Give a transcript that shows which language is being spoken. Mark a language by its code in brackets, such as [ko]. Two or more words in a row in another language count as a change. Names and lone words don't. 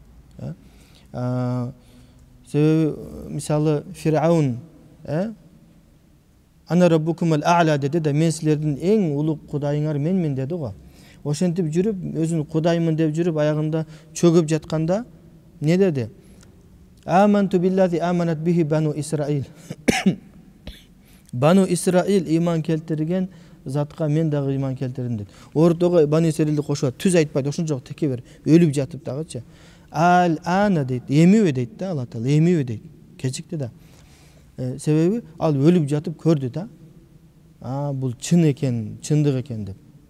[ky] Себеби мисалы Фир'аун [ar] أنا ربكم الأعلى [ky] деди да, мен силердин эң улук кудайыңар менмин деди го. Ошентип жүрүп, өзүн кудаймын деп жүрүп, аягында чөгүп жатканда не деди? [ar] آمنت بالذي آمنت به بنو إسرائيل. [ky] Бану Исраил иман келтирген затка мен дагы иман келтирдим деди. Ортого Бану Исраилди кошуп, түз айтпайт, ошончолук теке бер өлүп жатып дагычы. Ал ана дейт, эмиби дейт да, Алла Таала эмиби дейт. Кечикти да. Себеби ал өлүп жатып көрдү да. Бул чын экен, чындык экен деп.